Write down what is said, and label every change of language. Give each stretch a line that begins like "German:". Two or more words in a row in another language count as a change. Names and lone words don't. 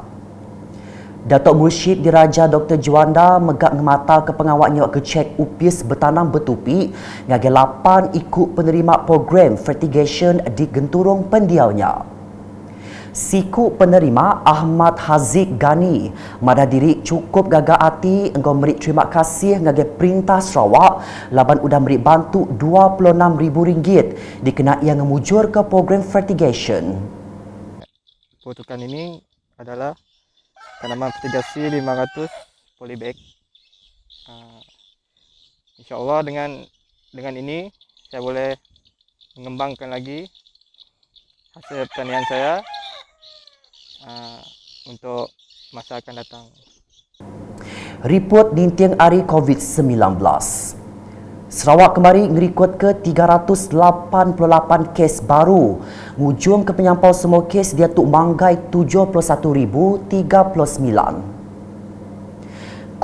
Iban: Datuk Mursyid Diraja Dr. Juanda megak ngemata ke pengawaknya ke cek upis bertanam bertupi ngagai 8 ikut penerima program fertigation di genturung pendiaunya. Siku penerima Ahmad Haziq Gani madah diri cukup gagah hati engkau merik terima kasih ngagai Perintah Sarawak laban udah merik bantu RM26,000 dikena ia ngemujur ke program fertigation.
Malay: Peruntukan ini adalah tanaman fertigasi 500 polybag. InsyaAllah dengan ini saya boleh mengembangkan lagi hasil pertanian saya untuk masa akan datang.
Iban: Report nintiang hari COVID-19. Sarawak kembali ngerikut ke 388 kes baru. Ngujung ke penyampau semua kes dia tuk manggai 71,039.